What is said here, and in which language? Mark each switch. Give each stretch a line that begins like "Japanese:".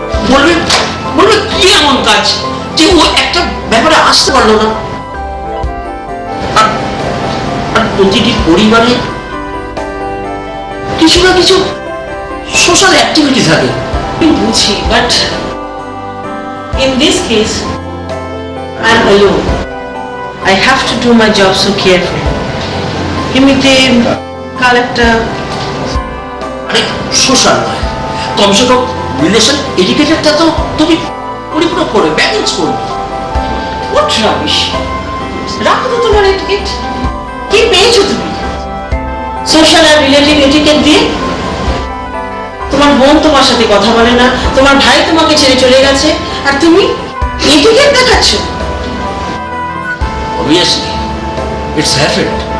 Bangla: বলবে বলবে কি এমন কাজ যে ও একটা ব্যাপারে আসতে পারলো না। আর প্রতিটি পরিবারে কিছু না কিছু সোশ্যাল অ্যাক্টিভিটি থাকে। আমি বুঝি, but
English: in this case I'm alone. I have to do my job so carefully.
Bangla: এমনিতে কাল একটা আরে সোশ্যাল নয়, কমসে কম রিলেশন এডুকেটেডটা তো তুমি পরিপূরক করবে, ব্যালেন্স করবে।
English: what rubbish.
Bangla: রাখো তো তোমার এটিকেট। কি পেয়েছো তুমি সোশ্যাল আর রিলেটিভ এটিকেট দিয়ে? তোমার বোন তোমার সাথে কথা বলে না, তোমার ভাই তোমাকে ছেড়ে চলে গেছে, আর তুমি এটিকেট দেখাচ্ছ?
English: Obviously, it's happened.